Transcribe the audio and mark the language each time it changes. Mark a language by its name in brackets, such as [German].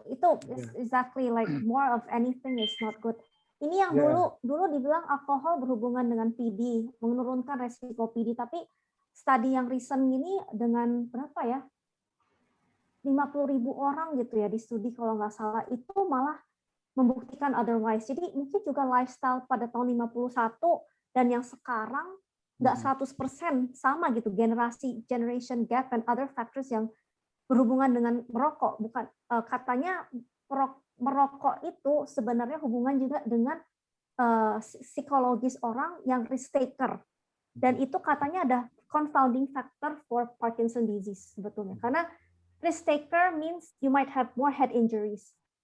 [Indonesian] Itu [English] exactly like more of anything is not good. [Indonesian] Ini yang dulu dibilang alkohol berhubungan dengan PD, menurunkan resiko PD, tapi studi yang recent ini dengan berapa ya? 50.000 orang gitu ya di studi kalau nggak salah, itu malah membuktikan otherwise. Jadi mungkin juga lifestyle pada tahun 51 dan yang sekarang nggak 100% sama gitu, [English] generation gap and other factors [Indonesian] yang berhubungan dengan merokok. Bukan katanya merokok itu sebenarnya hubungan juga dengan psikologis orang yang risk taker. Dan itu katanya ada [English] confounding factor for Parkinson disease [Indonesian] sebetulnya. Karena [English] risk taker means you might have more head injuries.